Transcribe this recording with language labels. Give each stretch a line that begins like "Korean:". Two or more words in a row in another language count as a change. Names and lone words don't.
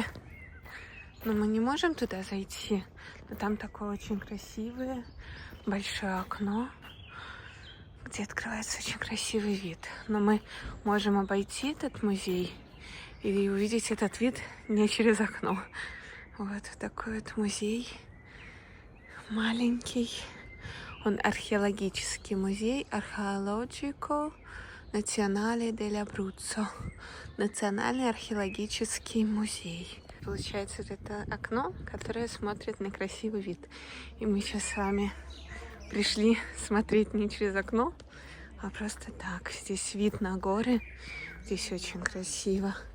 Russian: Но мы не можем туда зайти. Но там такое очень красивое большое окно, где открывается очень красивый вид. Но мы можем обойти этот музей и увидеть этот вид не через окно. Вот такой вот музей. Маленький. Он археологический музей. Archeologico Nazionale dell'Abruzzo. Национальный археологический музей. Получается, это окно, которое смотрит на красивый вид. И мы сейчас с вами пришли смотреть не через окно, а просто так. Здесь вид на горы. Здесь очень красиво.